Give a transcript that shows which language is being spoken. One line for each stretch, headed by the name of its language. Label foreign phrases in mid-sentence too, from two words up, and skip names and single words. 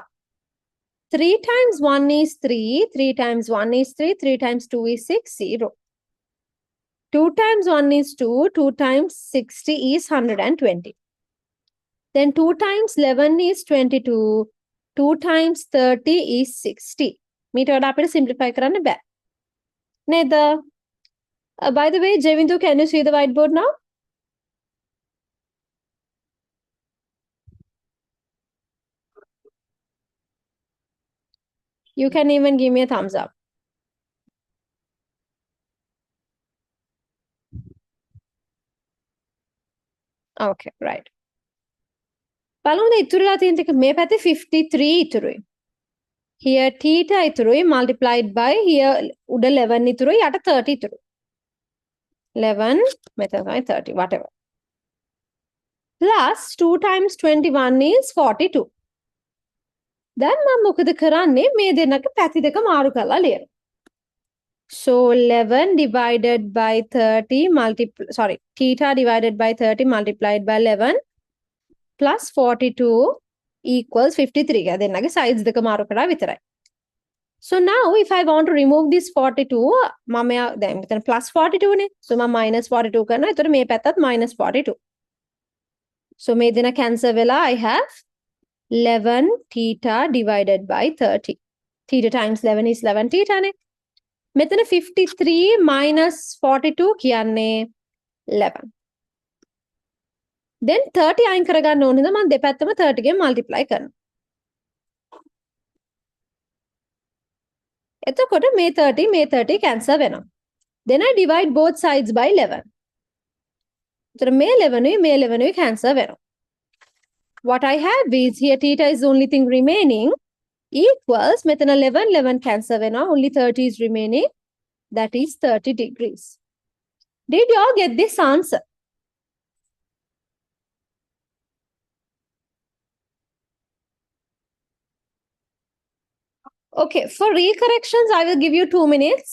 English: 3 times 1 is 3, 3 times 1 is 3, 3 times 2 is 6, 0. 2 times 1 is 2, 2 times 60 is 120. Then 2 times 11 is 22, 2 times 30 is 60.
Sinhala: මීට වඩා අපිට simplify කරන්න බෑ. නේද?
English: By the way, Jevindu, can you see the whiteboard now? You can even give me a thumbs up. Okay, right.
Sinhala: බලමු ඉතුරුලා තියෙන ටික මේ පැත්තේ 53 ඉතුරුයි.
English: Here theta
Sinhala: ඉතුරුයි
English: multiplied by here
Sinhala: උඩ 11 ඉතුරුයි යට 30 ඉතුරුයි. 11 මෙතන තමයි 30 whatever.
English: Plus 2 times 21 is 42.
Sinhala: දැන් මම මොකද කරන්නේ මේ දෙන්නක පැති දෙක මාරු කරලා ලියනවා.
English: So 11 divided by 30 theta divided by 30 multiplied by 11 plus 42 equals 53.
Sinhala: දෙන්නගේ sides දෙක මාරු කරලා විතරයි.
English: So now if I want to remove this 42,
Sinhala: මම දැන් මෙතන plus 42 නේ. So මම minus 42 කරනවා. එතකොට මේ පැත්තත් minus 42. So මේ දෙන cancel වෙලා
English: I have 11 theta divided by 30. Theta times 11 is 11 theta
Sinhala: නේ. මෙතන 53 minus 42 කියන්නේ 11. Then 30 අයින් කරගන්න ඕනේ නේද? මම දෙපැත්තම 30 ගෙන් multiply කරනවා. එතකොට මේ 30 cancel වෙනවා.
English: Then I divide both sides by 11.
Sinhala: එතකොට මේ 11 cancel වෙනවා.
English: What I have is here theta is the only thing remaining equals
Sinhala: මෙතන 11 cancel වෙනවා.
English: Only 30 is remaining. That is 30 degrees. Did you all get this answer? Okay, for recorrections, I will give you 2 minutes.